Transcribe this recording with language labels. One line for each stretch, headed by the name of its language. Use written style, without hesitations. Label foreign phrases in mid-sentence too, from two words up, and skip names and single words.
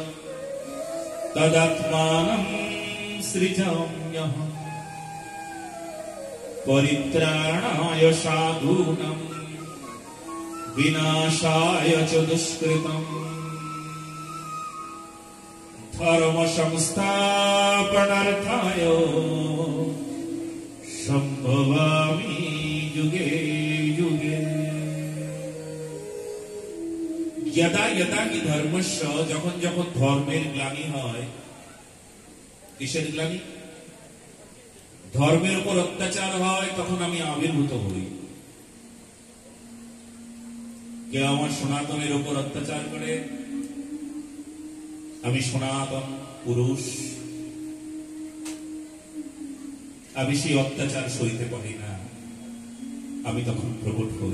Sanskrit: तदात्मानं सृजाम्यहम् परित्राणाय साधूनां विनाशाय च दुष्कृतम् धर्म संस्थापनार्थाय संभवामि युगे युगे। यदा यदा हि धर्मस्य,
Bangla: যখন যখন ধর্মের গ্লানি হয়। কিসের গ্লানি? ধর্মের উপর অত্যাচার হয়, তখন আমি আবির্ভূত হই। কেউ আমার সনাতনের উপর অত্যাচার করে, আমি সনাতন পুরুষ, আমি সেই অত্যাচার সইতে পারি না, আমি তখন প্রকট হই।